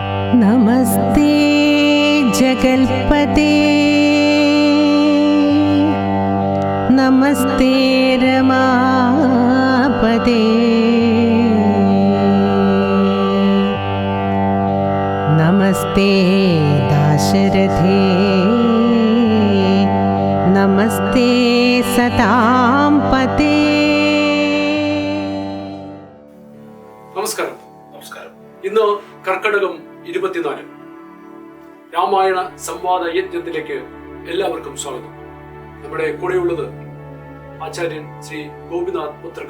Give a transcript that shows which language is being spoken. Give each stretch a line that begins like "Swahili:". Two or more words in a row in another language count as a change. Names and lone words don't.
Sanskrit: नमस्ते जगल्पते नमस्ते रमापते नमस्ते दाशरथे नमस्ते सतां पते.
Malayalam: നമസ്കാരം. ഇന്ന് കർക്കടകം 24 രാമായണ സംവാദ യജ്ഞത്തിലേക്ക് എല്ലാവർക്കും സ്വാഗതം. നമ്മുടെ കൂടെയുള്ളത് ആചാര്യൻ ശ്രീ ഗോപിനാഥ് പുത്രക.